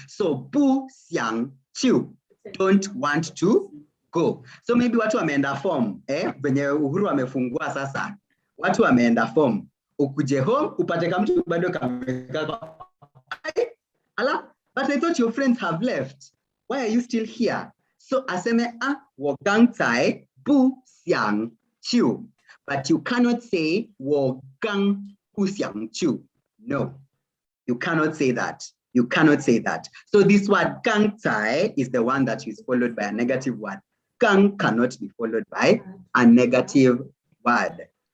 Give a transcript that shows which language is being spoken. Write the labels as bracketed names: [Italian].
[English] So 不想去, don't want to go. [Swahili] So maybe watu wameenda form, venye Uhuru wamefungua sasa. Watu wameenda form. Ukuje home, upate kamtu bado kameka. [English] But I thought your friends have left. Why are you still here? [Swahili] So aseme [Chinese] 我刚才不想去. [English] But you cannot say 我刚不想去. No, you cannot say that. You cannot say that. So this word 刚才 is the one that is followed by a negative word. Gang cannot be followed by a negative word.